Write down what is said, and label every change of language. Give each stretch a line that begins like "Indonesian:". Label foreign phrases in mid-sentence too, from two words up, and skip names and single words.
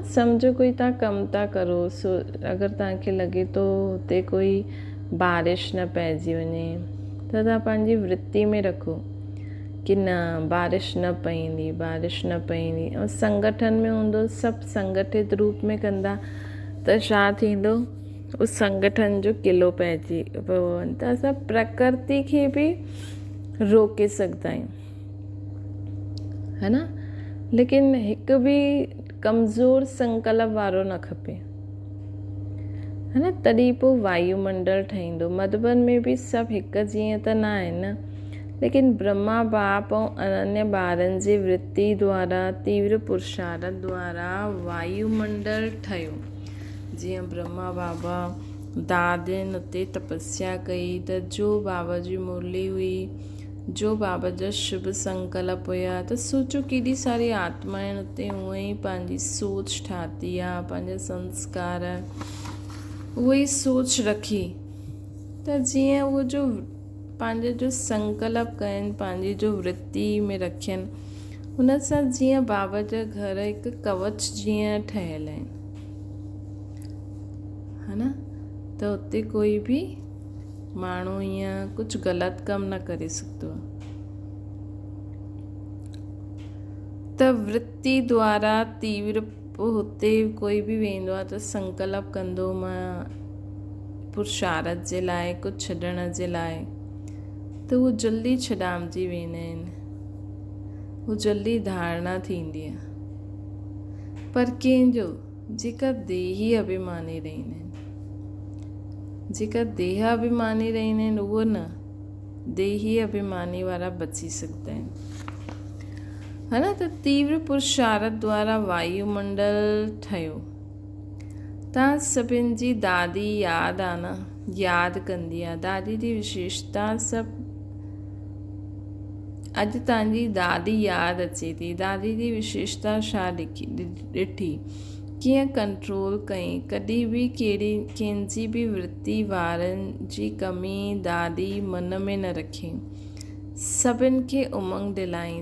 Sindhi: सम्झो कोई तव्हां कमु था करो, अगरि तव्हांखे लॻे थो हुते कोई बारिश न पइजी वञे, त तव्हां पंहिंजी वृत्ति में रखो कि न, बारिश न पईंदी। ऐं संगठन में हूंदो, सभु संगठित रूप में कंदा, त छा थींदो? उस संगठन जो किलो पइजी पियो वञे त असां प्रकृति खे बि रोके सघंदा आहियूं, है न। लेकिन हिकु बि कमज़ोर संकल्प वारो न खपे, है न। तॾहिं पोइ वायुमंडल ठहींदो। मधुबन में बि सभु हिकु जीअं त न आहिनि न, लेकिन ब्रह्मा बाप ऐं अनन्य ॿारनि जी वृत्ति द्वारा तीव्र पुरुषार्थ द्वारा वायुमंडल ठहियो। जीअं ब्रह्मा बाबा दादियुनि उते तपस्या कई त जो बाबा जी मुरली हुई, जो बाबा जा शुभ संकल्प हुया, त सोचो केॾी सारी आत्माएं उते हूअं ई पंहिंजी सोच ठाती आहे, पंहिंजा संस्कार उहो ई सोच रखी त जीअं उहो जो पंहिंजो जो संकल्प कनि, पंहिंजी जो वृत्ति में रखनि, हुन सां जीअं बाबा जा घर हिकु कवच जीअं ठहियल आहिनि, है न। त उते कोई बि माण्हू ईअं कुझु ग़लति कमु न करे सघंदो आहे। त वृत्ति द्वारा तीव्र हुते कोई बि वेंदो आहे त संकल्प कंदो मां पुरुषार्थ जे लाइ, कुझु छॾण जे लाइ, त उहो जल्दी छॾामिजी वेंदा आहिनि, उहो जल्दी धारणा थींदी आहे। पर कंहिंजो जेका देही अभिमानी रहंदा आहिनि, जेका देह अभिमानी रहंदा आहिनि, उहो न, देही अभिमानी वारा बची सघंदा आहिनि, है न। त तीव्र पुरुषार्थ द्वारा वायुमंडल ठहियो। तव्हां सभिनि जी दादी यादि आहे न, यादि कंदी आहे। दादी जी विशेषता सभु अॼु तव्हांजी दादी यादि अचे थी। दादी जी विशेषता छा ॾिठी, कीअं कंट्रोल कई, कॾहिं बि कंहिंजी बि वृत्ति वारनि जी कमी दादी मन में न रखी, सभिनि खे उमंग दिलाईं।